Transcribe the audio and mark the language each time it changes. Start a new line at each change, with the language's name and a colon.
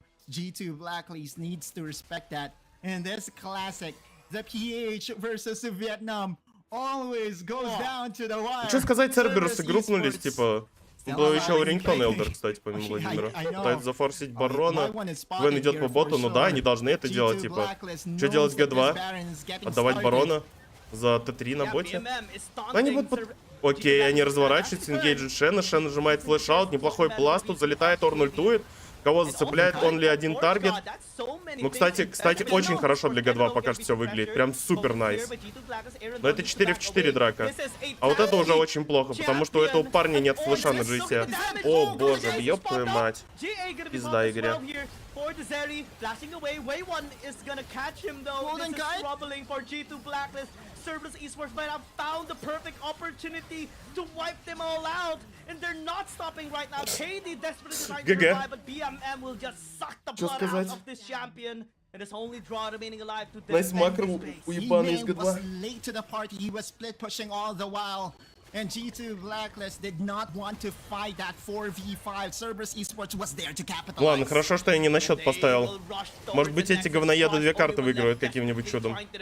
English: G2 Blacklist needs to respect that. In this classic, the PH versus Vietnam always goes down to the wire.
Russian: Что сказать, Церберусы группнулись, типа... Был еще у рингтона Элдер, кстати, помимо Владимира. Пытается зафорсить барона. Гвен идет по боту, ну да, они должны это делать, типа. Что делать G2? Отдавать барона за Т3 на боте? Они вот... Окей, они разворачиваются, ингейджит Шена, Шен нажимает флеш-аут, неплохой пласт, тут залетает, Орн ультует. Кого зацепляет, он ли один таргет. Ну, кстати, очень хорошо для G2 пока что все выглядит. Прям супер найс. Но это 4 в 4 драка. А вот это уже очень плохо, потому что у этого парня нет флеша на GC. О боже, ёб твою мать. Пизда игре.
English: For the Zeri, flashing away. Way 1 is gonna catch him though. This is troubling for G2 Blacklist. Cerberus Esports might have found the perfect opportunity to wipe them all out. And they're not stopping right now. KD desperately trying to revive, but BMM will just suck the blood out of this champion. And his only draw remaining alive to
Russian: Nice макро у ебаный из
English: He was
Russian: G2.
English: late to the party. He was split pushing all the while. And G2 Blacklist did not want to fight that 4v5. Cerberus Esports was there to capitalize.
Russian: Ладно, хорошо, что я не на счет поставил. Может быть, эти говноеды 2 карты выиграют каким-нибудь чудом.